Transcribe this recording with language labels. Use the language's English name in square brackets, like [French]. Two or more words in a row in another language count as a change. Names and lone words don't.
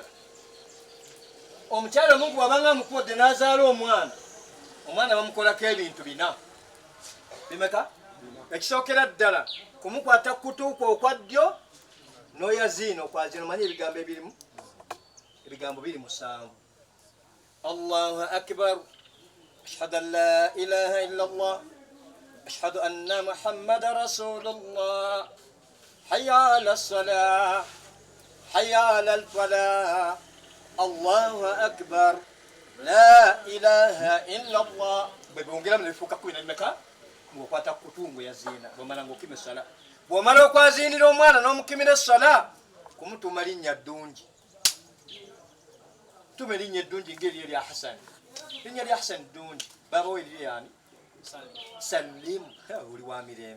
[Ganda] Omukyala Mungu wabanga amukuwadde n'azaala omwana bamukolako ebintu 4 bimeka? Ekisookera ddala kumukwata kutuuka okwa ddyo n'oyaziina okwazina. Omanyi ebigambo ebirimu? Ebigambo 7. [Arabic] الله أكبر أشهد أن لا إله إلا الله أشهد أن محمدا رسول الله حي على الصلاة حي على الفلاح الله أكبر لا إله إلا الله. [Ganda] Bwebongera mulifuuka 10 bimeka? Ng'okwata kutungo yaziina bw'omala ng'okima essala. Bw'omala okwaziinira omwana n'omukimira essala kumutuma linnya ddungi. Tuma linnya eddungi ng'eryo erya Hasani. Linnya lya Hasani ddungi. Baba we liri yani? Salimu. Oli wa mirembe.